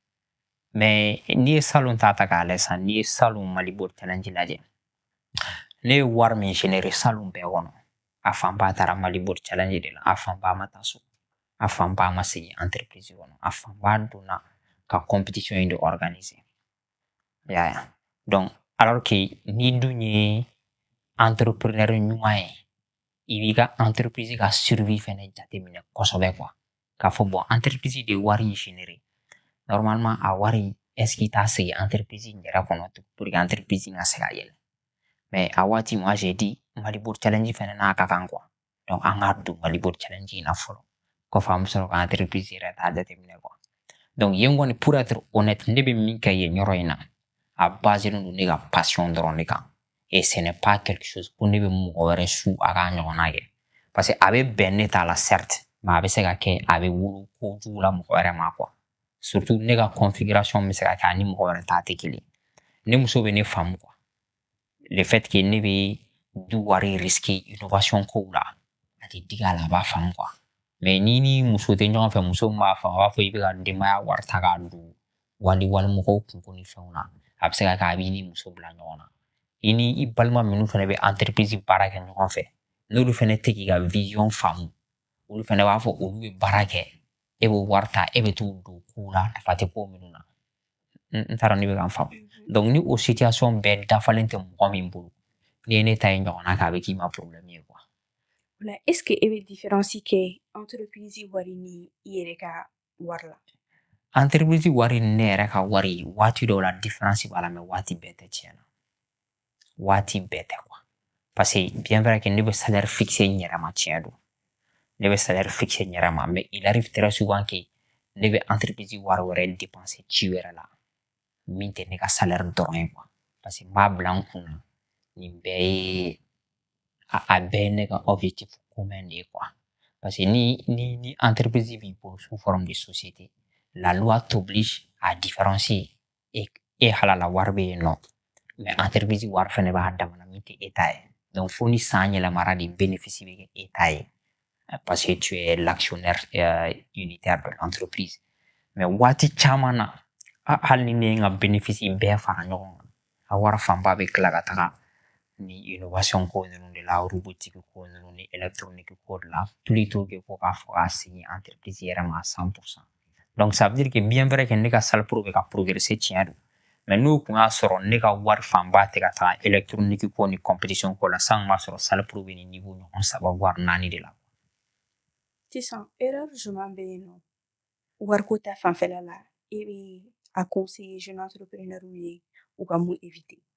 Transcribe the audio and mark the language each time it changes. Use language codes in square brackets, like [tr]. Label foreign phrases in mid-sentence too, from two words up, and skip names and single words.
[bm] Mais n'i ye salon ta k'a lajɛ sisan, n'i ye salon Malibo challenge lajɛ, ne ye wari min générer salon bɛɛ kɔnɔ, a fanba taara Malibo challenge de la, a fanba ma taa so, a fanba ma segin entreprise kɔnɔ, a fanba donna ka compétition in de organiser. I y'a ye. [fr] Donc, alors que [bm] n'i dun ye entrepreneur ɲuman ye, i b'i ka entreprise ka survie fɛnɛ jateminɛ kosɛbɛ quoi. K'a fɔ [fr] bon entreprise [bm] de ye wari in générer. Normalement, a wari [fr] est-ce qu'il [bm] t'a segin entreprise in yɛrɛ kɔnɔ [fr] pour que entreprise [bm] in ka se ka yɛlɛ. Mais a waati, [fr] moi j'ai dit [bm] Malibo challenge fɛnɛ n'a ka kan quoi. Donc an ka don Malibo challenge in na fɔlɔ. Kɔfɛ an bɛ sɔrɔ ka entreprise yɛrɛ ta jateminɛ quoi. Donc yen kɔni [fr] pour être honnête, [bm] ne bɛ min kɛ yen yɔrɔ in na, a basé don ne ka passion dɔrɔn de kan. [fr] Et ce n'est pas quelque chose [bm] ko ne bɛ mɔgɔ wɛrɛ su a k'a ɲɔgɔnna kɛ. [fr] Parce que [bm] a bɛ bɛn ne ta la [fr] certes, mais [bm] a bɛ se ka kɛ a bɛ wolo kojugu la mɔgɔ wɛrɛ ma quoi. Surtout ne ka configuration bɛ se ka kɛ ani mɔgɔ wɛrɛ ta tɛ kelen. Ne muso bɛ ne faamu quoi. [fr] Le fait que [bm] ne bɛ du wari risquer innovation kow la, a tɛ digi a la a b'a faamu quoi. Mais n'i ni muso tɛ ɲɔgɔn fɛ, muso min b'a faamu, a b'a fɔ i bɛ ka denbaya wari ta k'a don walimɔgɔw kunko ni fɛnw na, a bɛ se ka kɛ a b'i ni muso bila ɲɔgɔn na. I ni i balima minnu fɛnɛ bɛ entreprise baara kɛ ɲɔgɔn fɛ, n'olu fɛnɛ tɛ k'i ka vision faamu, olu fɛnɛ b'a fɔ olu bɛ baara kɛ, e bɛ wari ta, e bɛ t'u don kow la, nafa tɛ ko minnu na. N t'a dɔn n'i bɛ ka n faamu. Donc ni o situation bɛɛ dafalen tɛ mɔgɔ min bolo, n'i ye ne ta ye ɲɔgɔnna kɛ, a bɛ k'i ma problème ye quoi. Ola [fr] est-ce que [bm] e bɛ différence kɛ entreprise wari ni i yɛrɛ ka wari la? Entreprise wari ni ne yɛrɛ ka wari, waati dɔw la différence b'a la, mais waati bɛɛ tɛ tiɲɛ na. Waati bɛɛ tɛ quoi. [fr] Parce que bien vrai que [bm] ne bɛ [fr] salaire fixé [bm] n yɛrɛ ma, tiɲɛ don. Ne bɛ [fr] salaire fixé [bm] n yɛrɛ ma, [fr] mais il arrive très souvent que [bm] ne bɛ entreprise wari wɛrɛ dépenser ci wɛrɛ la min tɛ ne ka salaire dɔrɔn ye quoi. [fr] Parce que [bm] n b'a bila n kun na nin bɛɛ ye a bɛɛ ye ne ka [fr] objectif commun [bm] de ye quoi. [fr] Parce que [bm] ni entreprise b'i bolo [fr] sous forme de société, la loi t'oblige à différencier [bm] e halala wari bɛ yen nɔ, mais entreprise wari fɛnɛ b'a damana min tɛ e ta ye. Donc fo ni san yɛlɛmara de bénéfice bɛ kɛ e ta ye. [fr] Parce que tu es l'actionnaire unitaire de l'entreprise. [bm] Mais waati caman na, hali ni ne ye n ka bénéfice bɛɛ fara ɲɔgɔn kan, a wari fanba bɛ tila ka taga ni innovation ko ninnu de la, robotique ko ninnu ni électronique ko de la, [fr] plutôt que [bm] ko k'a fɔ k'a segin entreprise yɛrɛ ma [fr] à 100%. Donc ça veut dire que bien vrai que [bm] ne ka [fr] salle pro [bm] bɛ ka [fr] progresser [bm] tiɲɛ don. Mais n'o kun y'a sɔrɔ ne ka wari fanba tɛ ka taga électronique ko ni compétition ko la, san b'a sɔrɔ salle pro bɛ nin niveau ɲɔgɔn 3 voire 4 de la. Sisan erreur jumɛn bɛ yen nɔ wariko ta fanfɛla la e bɛ a conseiller [fr] jeune entrepreneur [bm] ye u ka mun éviter?